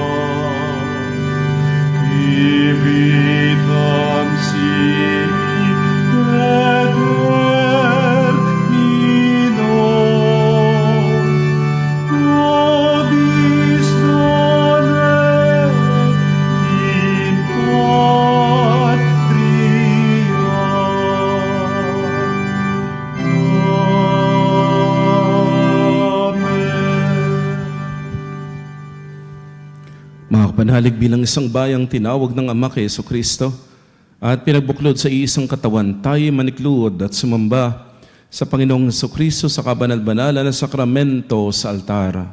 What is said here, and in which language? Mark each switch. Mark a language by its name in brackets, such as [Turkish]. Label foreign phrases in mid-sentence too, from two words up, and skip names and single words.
[Latin] vitam sic et termino, nobis done in patria. Amen. [Filipino] Mga kapanalig, bilang isang bayang tinawag ng Ama kay Jesucristo at pinagbuklod sa iisang katawan, tayo maniklod at sumamba sa Panginoong Jesucristo sa kabanal-banalan na sakramento sa altar.